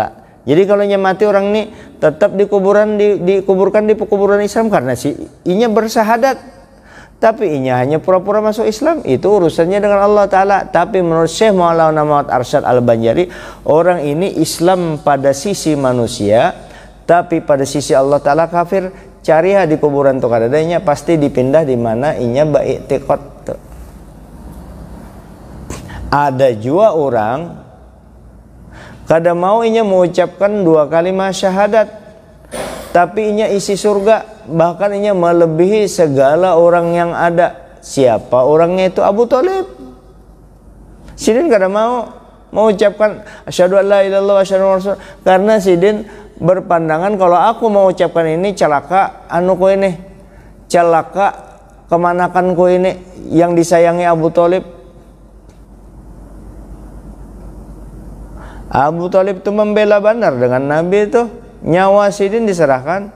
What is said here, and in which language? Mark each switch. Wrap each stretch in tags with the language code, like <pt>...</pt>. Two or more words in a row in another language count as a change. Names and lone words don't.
<id>Jadi kalau mati orang ini tetap dikuburkan di kuburan Islam karena inya bersyahadat, tapi inya hanya pura-pura masuk Islam, itu urusannya dengan Allah Ta'ala. Tapi menurut Syekh Maulana Muhammad Arsyad Al-Banjari, orang ini Islam pada sisi manusia tapi pada sisi Allah Ta'ala kafir.</id> <bjn>Cariha di kuburan tuh kadadanya pasti dipindah di mana inya ba'iktiqad tuh.</bjn> <id>Ada juga orang kada mau inya mengucapkan 2 kalimat syahadat, tapi inya isi surga, bahkan inya melebihi segala orang yang ada. Siapa orangnya itu? Abu Thalib. Sidin kada mau mengucapkan</id> <ar>أشهد أن لا إله إلا الله وأشهد أن رسول,</ar> <id>karena sidin berpandangan kalau aku mau ucapkan ini celaka anuku ini, celaka kemanakanku ini yang disayangi Abu Thalib. Abu Thalib itu membela benar dengan Nabi itu, nyawa sidin diserahkan.</id>